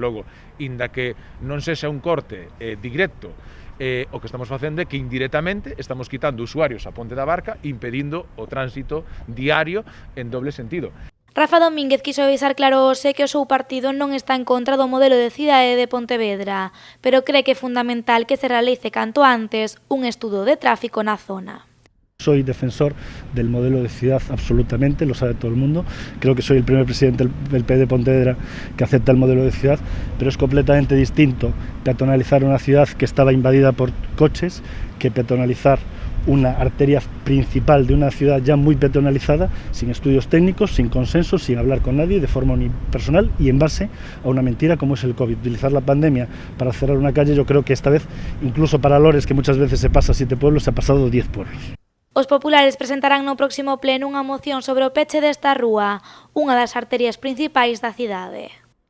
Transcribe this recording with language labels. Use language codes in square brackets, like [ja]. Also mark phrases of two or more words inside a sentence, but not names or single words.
[gl] Logo, inda que non sexa un corte directo, o que estamos facendo é que indirectamente estamos quitando usuarios a Ponte da Barca, impedindo o tránsito diario en doble sentido. Rafa Domínguez quiso avisar claro hoxe que o seu partido non está en contra do modelo de cidade de Pontevedra, pero cree que é fundamental que se realice canto antes un estudo de tráfico na zona. [es] Soy defensor del modelo de ciudad absolutamente, lo sabe todo el mundo. Creo que soy el primer presidente del PD de Pontevedra que acepta el modelo de ciudad, pero es completamente distinto peatonalizar una ciudad que estaba invadida por coches que peatonalizar una arteria principal de una ciudad ya muy peatonalizada, sin estudios técnicos, sin consenso, sin hablar con nadie, de forma unipersonal y en base a una mentira como es el COVID. Utilizar la pandemia para cerrar una calle, yo creo que esta vez, incluso para Lores, que muchas veces se pasa 7 pueblos, se ha pasado 10 pueblos. [gl] Os populares presentarán no próximo pleno unha moción sobre o peche desta rúa, unha das arterias principais da cidade.